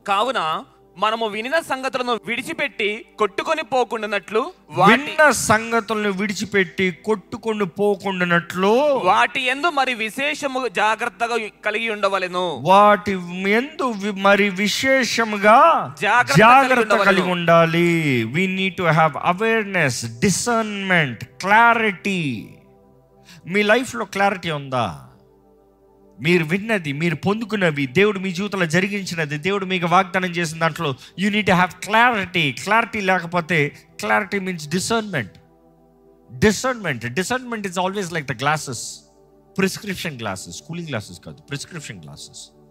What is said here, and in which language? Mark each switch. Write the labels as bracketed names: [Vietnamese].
[Telugu] కావున మనము వినిన సంగతులను విడిచిపెట్టి కొట్టుకొని పోకుండానట్లు, విన్న సంగతులను విడిచిపెట్టి కొట్టుకొని పోకుండానట్లు వాటి యందు మరి విశేషము జాగ్రత్తగా కలిగి ఉండవలెను. వాటి యందు మరి విశేషముగా జాగ్రత్త కలిగి ఉండాలి. [English] we need to have awareness, discernment, clarity. [Telugu] మీ లైఫ్లో క్లారిటీ ఉందా? మీరు విన్నది, మీరు పొందుకున్నవి, దేవుడు మీ జీవితంలో జరిగించినది, దేవుడు మీకు వాగ్దానం చేసిన దాంట్లో [English] You need to have clarity. [Telugu] Clarity లేకపోతే, [English] Clarity means discernment. Discernment is always like the glasses, prescription glasses, cooling glasses కాదు, prescription glasses.